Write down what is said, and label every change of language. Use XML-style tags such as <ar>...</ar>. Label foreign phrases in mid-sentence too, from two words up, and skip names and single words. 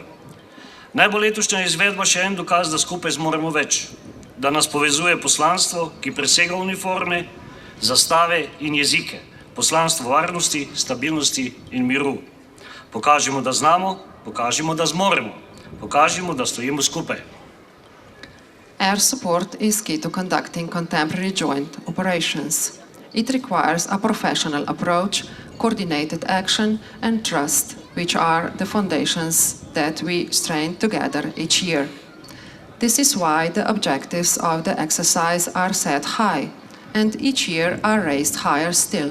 <sl>Naj bo letošnja izvedba še en dokaz, da skupaj zmoremo več, da nas povezuje poslanstvo, ki presega uniforme, zastave in jezike, poslanstvo varnosti, stabilnosti in miru. Pokažimo, da znamo, pokažimo, da zmoremo, pokažimo, da stojimo skupaj.</sl> <en>Air support is key to conducting contemporary joint operations. It requires a professional approach, coordinated action, and trust, which are the foundations that we strain together each year. This is why the objectives of the exercise are set high, and each year are raised higher still.</en>